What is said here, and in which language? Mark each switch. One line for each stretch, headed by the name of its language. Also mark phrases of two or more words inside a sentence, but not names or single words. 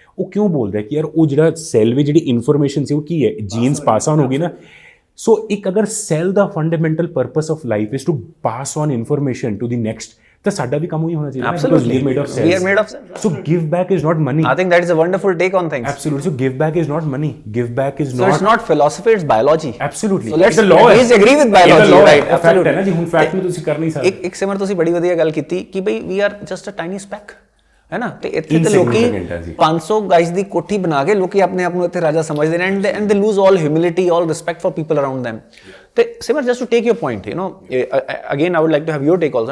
Punjabi: ਉਹ ਕਿਉਂ ਬੋਲਦਾ ਕਿ ਯਾਰ ਉਹ ਜਿਹੜਾ ਸੈੱਲ ਵਿੱਚ ਜਿਹੜੀ ਇਨਫੋਰਮੇਸ਼ਨ ਸੀ ਉਹ ਕੀ ਹੈ, ਜੀਨਸ
English: pass on
Punjabi: ਹੋ ਗਈ ਨਾ। ਸੋ ਇੱਕ ਅਗਰ ਸੈੱਲ ਦਾ
English: fundamental purpose of life is to pass on information to the next,
Punjabi: ਤਾਂ ਸਾਡਾ ਵੀ ਕੰਮ ਉਹੀ ਹੋਣਾ ਚਾਹੀਦਾ।
English: Absolutely. We are made of cells. So give back is not money. I think that is a wonderful take on things. Absolutely. So give back is not money. Give back is So it's not philosophy, it's biology. Absolutely. So let's the law please agree with biology, right? Absolutely.
Hindi: है ना जी,
Punjabi: ਹੁਣ ਫੈਕਟ ਨੂੰ ਤੁਸੀਂ ਕਰ ਨਹੀਂ ਸਕਦੇ। ਇੱਕ ਸਿਮਰ ਤੁਸੀਂ ਬੜੀ ਵਧੀਆ ਗੱਲ ਕੀਤੀ ਕਿ ਬਈ
English: we are just a tiny speck,
Punjabi: ਹੈ ਨਾ। ਤੇ ਇੱਥੇ ਤੇ ਲੋਕੀ 500 ਗਾਇਸ ਦੀ ਕੋਠੀ ਬਣਾ ਕੇ ਲੋਕੀ ਆਪਣੇ ਆਪ ਨੂੰ ਇੱਥੇ ਰਾਜਾ ਸਮਝਦੇ ਨੇ,
English: and they lose all humility, all respect for people around them. ਤੇ ਸਿਮਰ just to take your point, again I would like to have your take also.